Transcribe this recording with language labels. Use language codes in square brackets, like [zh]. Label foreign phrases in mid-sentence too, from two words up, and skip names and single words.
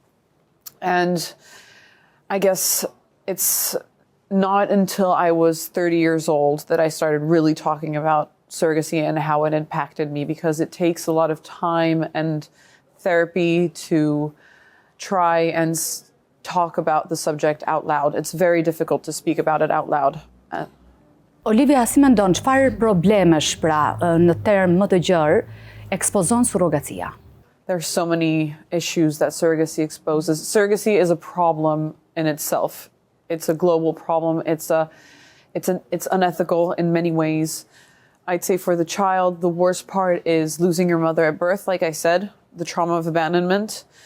[en] And I guess it's not until I was 30 years old that I started really talking about surrogacy and how it impacted me, because it takes a lot of time and therapy to try and talk about the subject out loud. It's very difficult to speak about it out loud. Olivia, [sq] si mendon, çfarë problemesh pra në term më të gjerë ekspozon surrogacia? [en] There's so many issues that surrogacy exposes. Surrogacy is a problem in itself. It's a global problem. It's unethical in many ways. I'd say for the child, the worst part is losing your mother at birth, like I said, the trauma of abandonment.